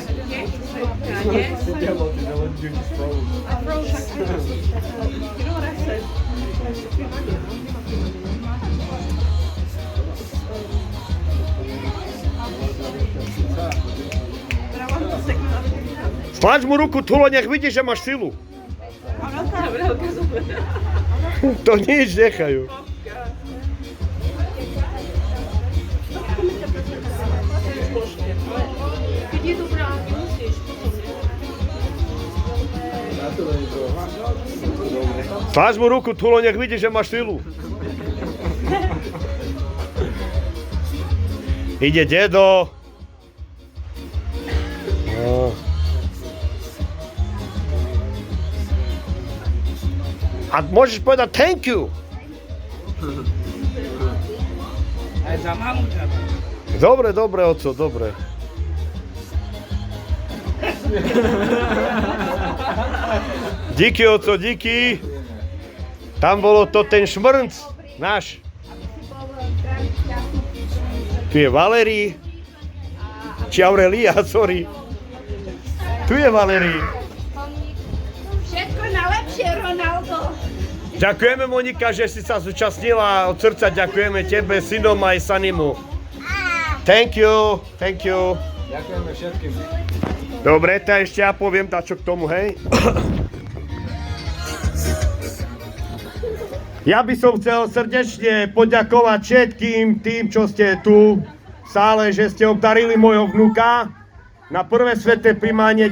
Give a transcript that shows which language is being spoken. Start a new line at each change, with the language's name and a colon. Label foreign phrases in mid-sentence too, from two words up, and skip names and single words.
English: Yes. I froze. You know what I said? But I wanted to stick with
Slovak: Stlač mu ruku, Tulo, nech vidí, že máš silu. To nič, nechajú. Keď je dobrá, musíš potom. Stlač mu ruku, Tulo, nech vidí, že máš silu. Ide dedo. No. A môžeš povedať
English: thank you.
Slovak: Aj za mamu ťa. Dobre, dobre, oco, dobre. Díky, oco, díky. Tam bolo to ten šmrnc náš. Tu je Valerii. Či Aurelia, sorry. Tu je Valerii. Všetko najlepšie, Ronaldo. Ďakujeme, Monika, že si sa zúčastnila. Od srdca ďakujeme tebe, synom aj Sanimu.
English: Thank you, thank you.
Slovak: Ďakujeme všetkým. Dobre, tak ešte ja poviem dačo k tomu, hej. Ja by som chcel srdečne poďakovať všetkým tým, čo ste tu v sále, že ste obdarili môjho vnuka na prvé sveté primánie.